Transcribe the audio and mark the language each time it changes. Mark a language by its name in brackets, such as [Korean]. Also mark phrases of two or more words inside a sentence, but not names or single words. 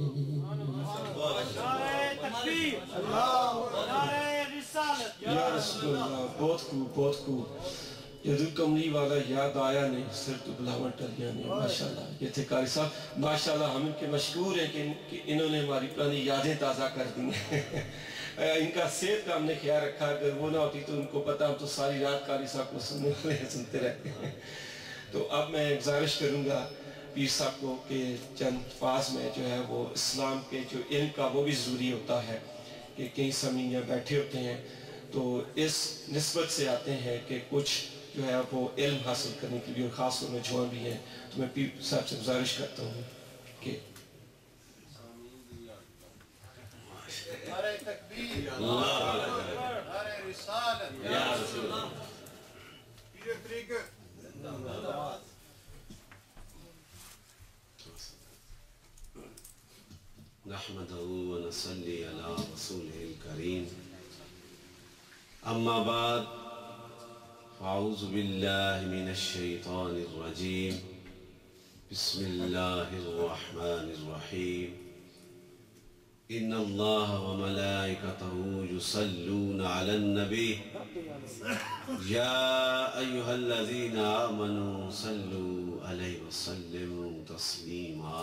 [Arabic] یا رسول اللہ [Urdu] بہت خوب بہت خوب [Punjabi] جدو کملی والا یاد آیا نہیں سر تو بلاون ٹلیاں نے [Urdu] ماشاءاللہ یہ تھے قاری صاحب ماشاءاللہ ہم ان کے مشکور ہیں کہ انہوں نے ہماری پرانی یادیں تازہ کر دی ہیں ان کا صحت کا ہم نے خیال رکھا اگر وہ نہ ہوتی تو ان کو پتا ہم تو ساری رات قاری صاحب کو سنتے رہتے ہیں تو اب میں گزارش کروں گا پیر صاحب کو کہ چند فاز میں جو ہے وہ اسلام کے جو علم کا وہ بھی ضروری ہوتا ہے کہ کئی سمے یہاں بیٹھے ہوتے ہیں تو اس نسبت سے آتے ہیں کہ کچھ جو ہے وہ علم حاصل کرنے کے لیے اور خاص طور میں جوان بھی ہیں. تو میں پیر صاحب سے گزارش کرتا ہوں کہ نعرۂ تکبیر، نعرۂ رسالت، پیر طریقت, [Arabic] نحمده ونصلي على رسوله الكريم، أما بعد، فأعوذ بالله من الشيطان الرجيم، بسم الله الرحمن الرحيم، إن الله وملائكته يصلون على النبي، يا أيها الذين آمنوا صلوا عليه وسلموا تسليما.